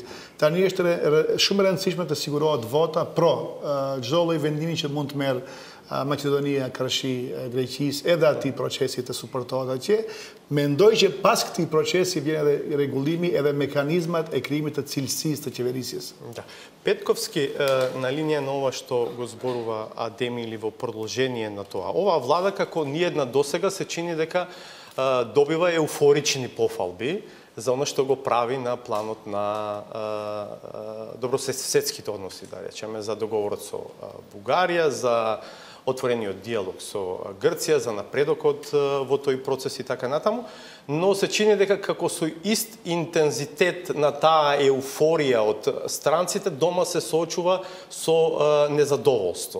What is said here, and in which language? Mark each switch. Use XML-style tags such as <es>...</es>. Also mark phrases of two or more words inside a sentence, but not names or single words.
<sq>Tani është shumë e rëndësishme të sigurohet vota pro çdo lloj vendimi që mund të merr Maqedonia, Karashi, Greqis, edhe ati procesi të suportohet atje. Mendoj që pas këtij procesi vjen edhe rregullimi edhe mekanizmat e krijimit të cilësisë të qeverisjes.</sq> <mk>Да. Петковски, на линија на ова што го зборува Адеми или во продолжение на тоа. Ова влада како ниедна досега се чини дека добива еуфорични пофалби за оно што го прави на планот на добрососедските односи, да речеме, за договорот со Бугарија, за отворениот диалог со Грција, за напредокот во тој процес и така натаму, но се чини дека како со ист интензитет на таа еуфорија од странците дома се соочува со незадоволство.</mk>